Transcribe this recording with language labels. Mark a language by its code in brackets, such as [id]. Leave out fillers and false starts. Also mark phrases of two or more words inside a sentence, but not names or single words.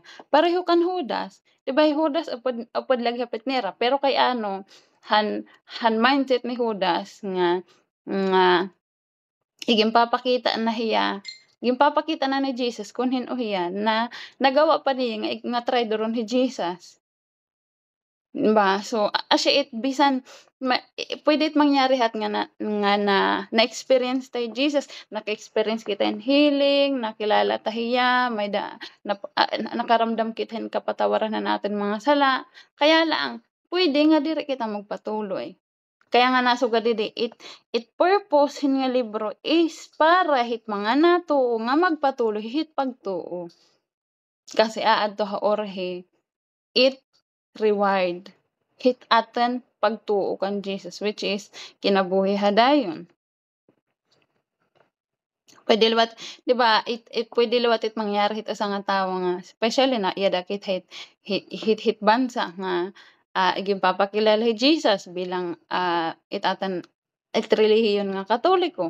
[war] Pareho kan Judas, di ba Judas upod lagi hapit nira pero kay ano han mindset ni Judas nga igimpapakita na hiya gimpapakita na ni Jesus kun hin-o hiya na nagawa pa niya nga traidoron hi Jesus. Diba? So asya bisan pwede mangyari hat nga na-experience tayo Jesus, naka-experience kita in healing, nakilala tahiya, nakaramdam kita in kapatawaran na natin mga sala. [tl] Kaya lang, [war] pwede nga diri kita magpatuloy. [tl] Kaya nga [war] nasugad didi it purpose hin nga libro is para hit mga natuo nga magpatuloy hit pagtuo. Kasi aadto ha orhe it reward hit aten pagtuo kan Jesus [en] which is [war] kinabuhi hadayon. Pwede liwat, di ba, pwede liwat it mangyari hit asa nga tawo nga especially na iya dakit hit bansa nga igimpapakilala hi Jesus bilang it relihiyon nga Katoliko.